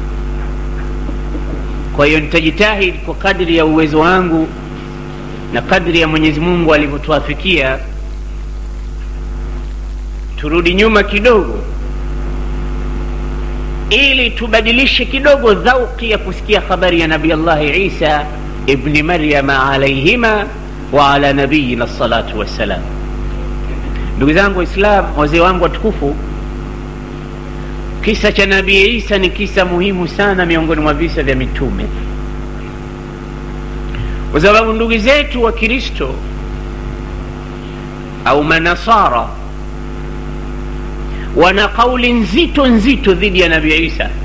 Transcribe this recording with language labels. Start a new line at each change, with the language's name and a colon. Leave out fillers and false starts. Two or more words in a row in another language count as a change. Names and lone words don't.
Swahili: Kwa hiyo nitajitahidi kwa kadri ya uwezo wangu na kadri ya Mwenyezi Mungu alivyotuafikia. Turudi nyuma kidogo ili tubadilishe kidogo dhauki ya kusikia habari ya Nabii Allah Isa ibn Maryam
Arabic: عليهما وعلى نبينا الصلاة والسلام.
Swahili: Ndugu zangu Waislamu, wazee wangu watukufu, kisa cha Nabii Isa ni kisa muhimu sana miongoni mwa visa vya mitume, kwa sababu ndugu zetu wa Kristo au Manasara wana kauli nzito nzito dhidi ya Nabii Isa.